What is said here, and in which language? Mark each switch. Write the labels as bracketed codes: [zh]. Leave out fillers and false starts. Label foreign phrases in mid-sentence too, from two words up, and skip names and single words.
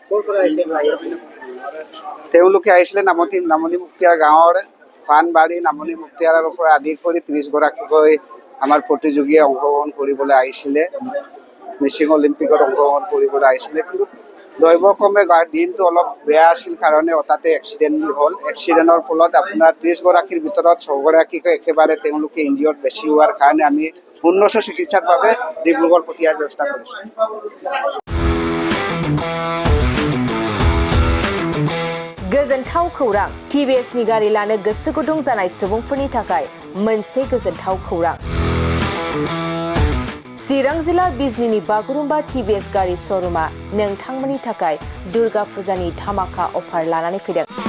[as] তেওঁলোকে আহিছিলে নামনি মুক্তিয়াৰ গাঁৱৰ পাণবাৰী নামনি মুক্তিয়াৰৰ পৰা আদি কৰি 30 গৰাকীকৈ আমাৰ প্ৰতিযোগীয়ে অংশগ্ৰহণ কৰিবলৈ আহিছিলে মিচিং অলিম্পিকত অংশগ্ৰহণ কৰিবলৈ আহিছিলে কিন্তু দৈৱক্ৰমে দিনটো অলপ বেয়া আছিল কাৰণে হঠাতে এক্সিডেণ্ট হ'ল এক্সিডেণ্টৰ ফলত আপোনাৰ 30 গৰাকীৰ ভিতৰত 6 গৰাকীকৈ একেবাৰে তেওঁলোকে ইনজিয়ৰ্ড বেছি হোৱাৰ কাৰণে আমি উন্নত চিকিৎসাৰ বাবে ডিব্ৰুগড় প্ৰতিহাৰ ব্যৱস্থা কৰিছোঁ [brx] गोजोनथाव खौरां TVSनि गारि लानो गोसो गुदुं जानाय सुबुंफोरनि थाखाय मोनसे गोजोनथाव खौरां चिरां जिल्ला बिजनीनि बागुरुम्बा TVS गारि श'रुमा नोंथांमोननि थाखाय दुर्गा फुजानि धामाका अफार लानानै फैदों